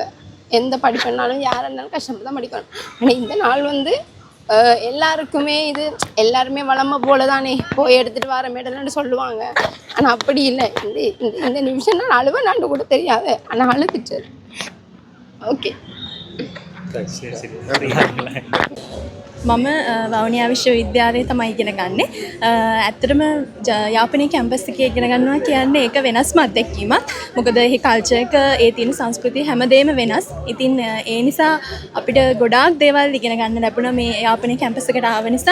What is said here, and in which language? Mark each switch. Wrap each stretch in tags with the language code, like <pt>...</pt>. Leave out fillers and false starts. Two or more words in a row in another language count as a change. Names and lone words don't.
<ta>எந்த படிப்புனாலும் யாராக இருந்தாலும் கஷ்டப்பட்டு தான் படிக்கணும். ஆனால் இந்த நாள் வந்து எல்லாருக்குமே இது எல்லாருமே வளமை போல தானே போய் எடுத்துகிட்டு வர மேடல்னு சொல்லுவாங்க. ஆனால் அப்படி இல்லை. இந்த நிமிஷம் நான் அழுவேன் கூட தெரியாது. ஆனால் அழுதுட்டு ஓகே.</ta> <si>මම වවුනියා විශ්වවිද්‍යාලයේ තමයි ඉගෙන ගන්නෙ. ඇත්තටම යාපනයේ කැම්පස් එකේ ඉගෙන ගන්නවා කියන්නේ ඒක වෙනස්ම අත්දැකීමක්. මොකද එහි කල්චර් එක, ඒ තියෙන සංස්කෘතිය හැමදේම වෙනස්. ඉතින් ඒ නිසා අපිට ගොඩාක් දේවල් ඉගෙන ගන්න ලැබුණා මේ යාපනයේ කැම්පස් එකට ආව නිසා.</si>